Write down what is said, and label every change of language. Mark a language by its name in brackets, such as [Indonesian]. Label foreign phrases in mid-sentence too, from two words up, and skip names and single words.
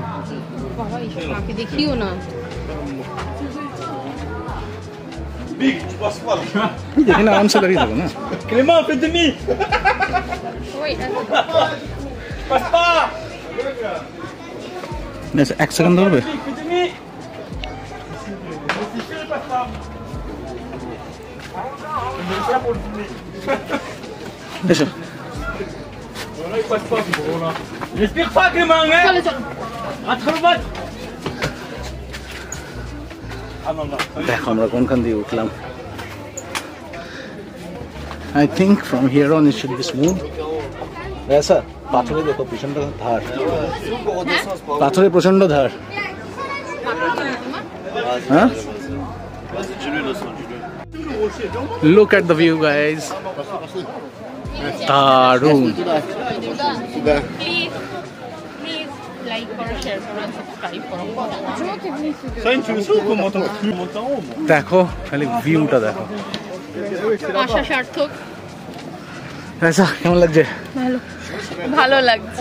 [Bangla] দেখিও না দেখি না আরামসে দাঁড়িয়ে থাকো না [French] Clément, fais demi. Passe pas. [Bangla] এক সেকেন্ড ধরবে [French] Fais demi. Passe pas. [Bangla] এসো [French] Voilà, il passe pas, c'est bon là. Respire pas, Clément, hein. [Bangla] চলো চলো [French] Rentre le bas. Ah non, non. [Bangla] দেখো আমরা কোনখান দিয়ে উঠলাম [English] I think from here on it should be smooth [Bangla] ऐसा পাথরে দেখো প্রচন্ড ধার পাথরে প্রচন্ড ধার হ্যাঁ [English] Look at the view guys [Bangla] দারুণ লাইক করো শেয়ার করো সাবস্ক্রাইব করো [French] Ça, tu veux ça ou comment t'en montes en haut? [Bangla] দেখো খালি ভিউটা দেখো আশা সার্থক ऐसा কেমন লাগছে ভালো ভালো লাগছে